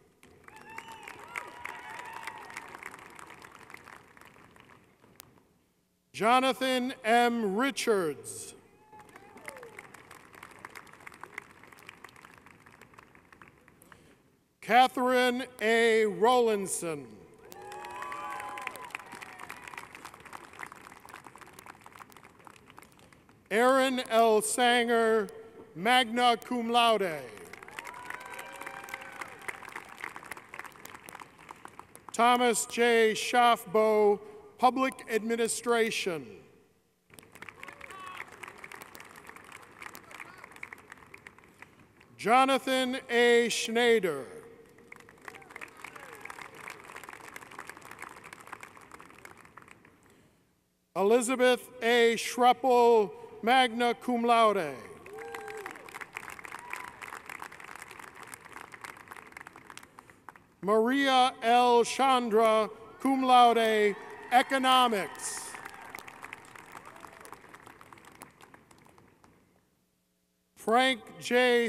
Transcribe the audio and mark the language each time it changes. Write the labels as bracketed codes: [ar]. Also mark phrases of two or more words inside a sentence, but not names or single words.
[en] Jonathan M. Richards. Catherine A. Rowlandson. Aaron L. [la] Sanger, magna cum laude. [en] Thomas J. Schaffbo, Public Administration. Jonathan A. Schneider. Elizabeth A. [la] Schruppel, magna cum laude. [en] Maria L. Chandra, [la] cum laude, [en] economics. Frank J.